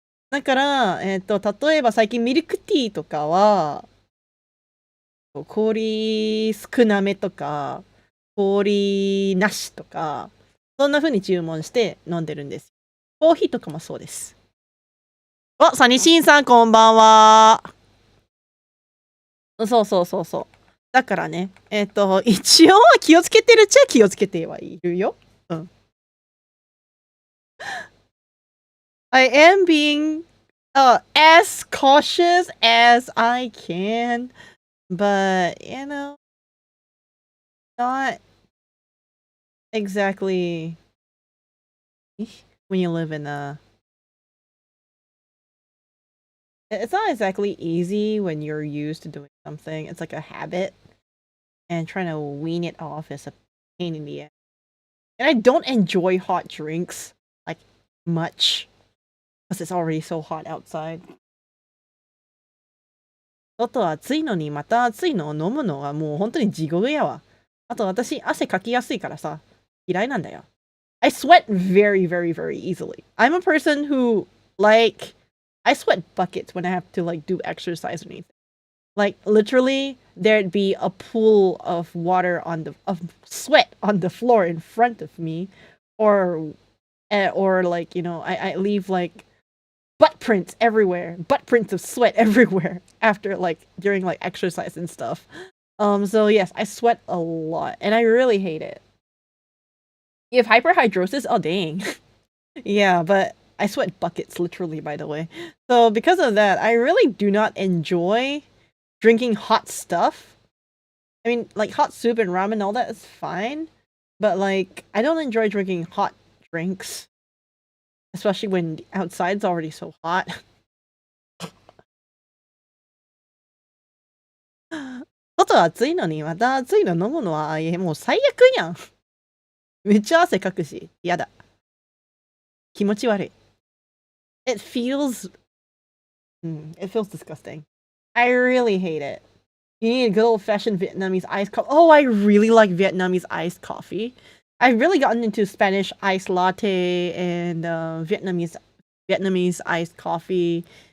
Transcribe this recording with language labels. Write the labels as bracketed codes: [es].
[ja] だから、例えば最近ミルクティーとかは、氷少なめとか、氷なしとか、そんな風に注文して飲んでるんです。コーヒーとかもそうです。サニシンさんこんばんは。そう。だからね、一応は気をつけてるっちゃ気をつけてはいるよ。うん。 [en] I am being as cautious as I can, but not exactly when you live in it's not exactly easy when you're used to doing something. It's like a habit, and trying to wean it off is a pain in the ass. And I don't enjoy hot drinks like much because it's already so hot outside. [ja] 外暑いのにまた暑いのを飲むのはもう本当に地獄やわ。あと私汗かきやすいからさ、嫌いなんだよ。 [en] I sweat very, very, very easily. I'm a person who I sweat buckets when I have to do exercise or anything. Like literally, there'd be a pool of water of sweat on the floor in front of me, or I leave butt prints everywhere, butt prints of sweat everywhere after during exercise and stuff. So yes, I sweat a lot, and I really hate it. You have hyperhidrosis? Oh dang. Yeah, but I sweat buckets, literally, by the way. So because of that, I really do not enjoy drinking hot stuff. I mean, hot soup and ramen, all that is fine. But I don't enjoy drinking hot drinks. Especially when outside's already so hot. [ja] 外暑いのにまた暑いの飲むのはもう最悪やん。めっちゃ汗かくし、やだ。気持ち悪い。 [en] It feels disgusting. I really hate it. You need a good old-fashioned Vietnamese iced coffee. Oh, I really like Vietnamese iced coffee. I've really gotten into Spanish iced latte and Vietnamese iced coffee.